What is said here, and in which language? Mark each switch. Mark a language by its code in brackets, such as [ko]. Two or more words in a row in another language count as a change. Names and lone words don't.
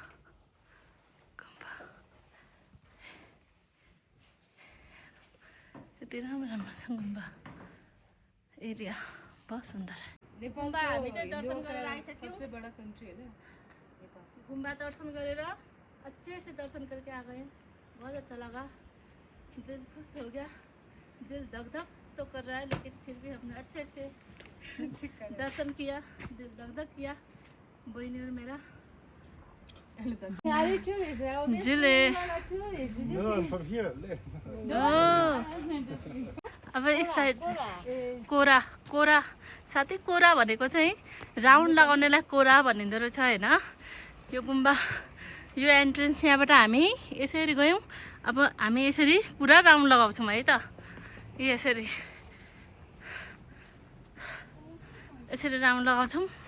[ne] यति राम्रो छ गुम्बा एरिया [hi] बहुत सुन्दर है [ne] गुम्बा हामी चाहिँ दर्शन गरेर आइसक्यौँ गुम्बा दर्शन गरेर [hi] अच्छे से दर्शन करके आ गए बहुत अच्छा लगा दिल खुश हो गया दिल धक धक तो कर रहा है लेकिन फिर भी हमने अच्छे से दर्शन किया दिल धक धक किया बहनी और मेरा जिले अब इस साइड [ne] कोरा कोरा साथै कोरा भनेको चाहिँ राउन्ड लगाउनेलाई कोरा भनिँदो रहेछ होइन यो गुम्बा यो एन्ट्रेन्स यहाँबाट हामी यसरी गयौँ अब हामी यसरी पुरा राउन्ड लगाउँछौँ है त यसरी यसरी राउन्ड लगाउँछौँ